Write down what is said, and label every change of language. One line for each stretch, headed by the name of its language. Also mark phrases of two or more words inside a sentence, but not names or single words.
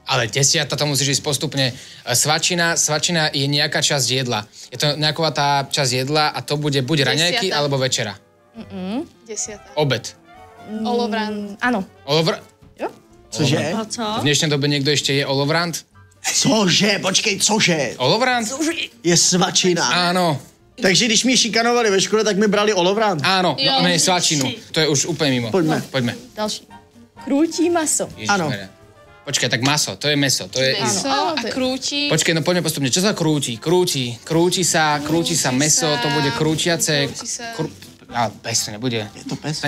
Slovak: Ale 10, to musíš ísť postupne. Svačina je nejaká časť jedla. Je to nejaká tá časť jedla a to bude buď raňajky, alebo večera. 10. Obed. Olovrant. Áno. Jo? Cože? A co? V dnešnej dobe niekto ešte je olovrant?
Czech: Cože? Počkej, cože?
Slovak: Olovrant? Je svačina. Áno.
Czech: Takže když mě šikanovali ve škole, tak mi brali olovrant. Áno, no, ne, svačinu.
Slovak: To je už úplne mimo. Poďme. Ďalší. Krúti maso. Áno. Počkaj, tak maso, to je meso. To je... Meso Áno, a to je- krúti. Počkaj, no poďme postupne. Čo sa krúti? Krúti sa meso, to bude krútiace. Krúti sa. Pes to nebude. Je to pes?